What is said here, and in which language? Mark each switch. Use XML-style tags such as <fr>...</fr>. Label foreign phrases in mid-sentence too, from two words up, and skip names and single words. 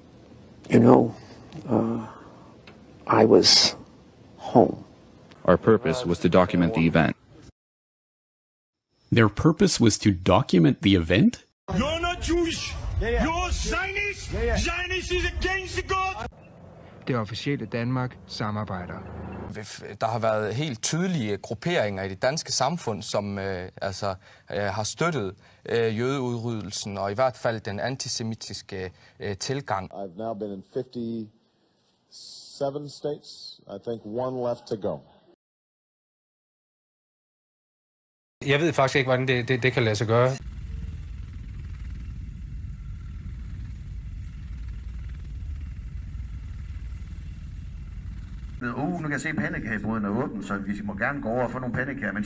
<en>I was home. Our purpose was to document the event. Their purpose was to document the event? You're not Jewish. You're Zionist. Zionist is against the God.</en> <da>Det officielle Danmark samarbejder. Der har været helt tydelige grupperinger i det danske samfund, som har støttet jødeudryddelsen og i hvert fald den antisemitiske tilgang.</da> <en>I've now been in 57 states. I think one left to go.</en> <da>Jeg ved faktisk ikke, hvordan det kan lade sig gøre. Nu kan jeg se, at pandekagebåden er åben, så vi må gerne gå over og få nogle pandekager, mens vi lytter.</da>